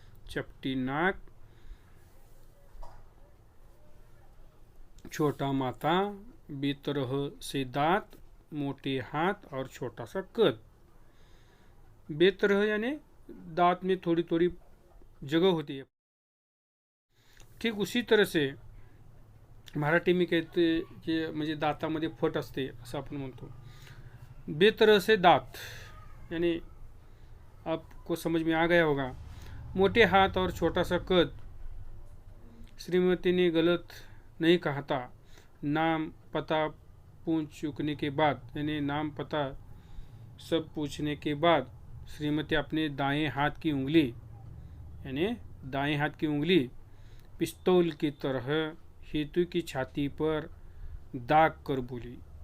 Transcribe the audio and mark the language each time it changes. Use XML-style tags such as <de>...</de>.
<hi>चपटी नाक, छोटा माथा, बेतरह से दांत, मोटे हाथ और छोटा सा कद। बेतरह यानी दांत में थोड़ी थोड़ी जगह होती है। ठीक उसी तरह से मराठी में कहते</hi> <mr>की म्हणजे दातामध्ये फट असते असं आपण म्हणतो।</mr> <hi>बेतरह से दांत यानी आपको समझ में आ गया होगा। मोटे हाथ और छोटा सा कद। श्रीमती ने गलत नहीं कहा था। नाम पता पूछ चुकने के बाद, यानी नाम पता सब पूछने के बाद श्रीमती अपने दाएं हाथ की उंगली पिस्तौल की तरह हेतु की छाती पर दाग कर बोली।</hi>